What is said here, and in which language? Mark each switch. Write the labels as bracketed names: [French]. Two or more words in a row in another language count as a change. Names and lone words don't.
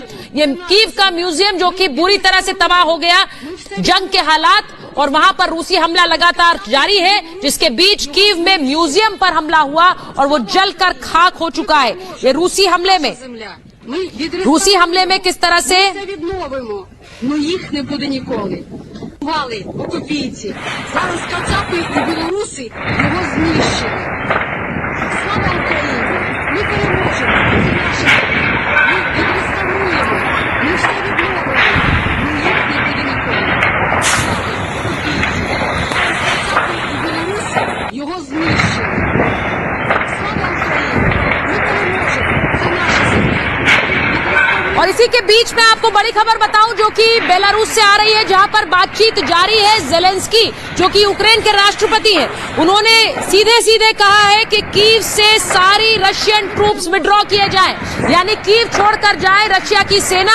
[Hindi] ये कीव का म्यूजियम जो कि बुरी तरह से तबाह हो गया, जंग के हालात और वहां पर रूसी हमला लगातार जारी है, जिसके बीच कीव में म्यूजियम पर हमला हुआ और वो जलकर खाक हो चुका है। ये रूसी हमले में किस तरह से [Ukrainian] Вали, окупійці. Зараз кацапи і білоруси його знищили. Слава Україні! Ми переможемо. Це наша земля. Ми відреставруємо. Ми все відновимо. Ну їх не буде ніколи. Слава окупійці. Зараз кацапи і білоруси його знищили. Слава Україні! Ми переможемо. Це наша земля. [Hindi] और इसी के बीच में आपको बड़ी खबर बताऊं जो कि बेलारूस से आ रही है, जहां पर बातचीत जारी है। ज़ेलेंस्की जो कि यूक्रेन के राष्ट्रपति हैं, उन्होंने सीधे सीधे कहा है कि कीव से सारी [English] Russian troops withdraw [Hindi] किए जाएं, यानी कीव छोड़कर जाए रशिया की सेना।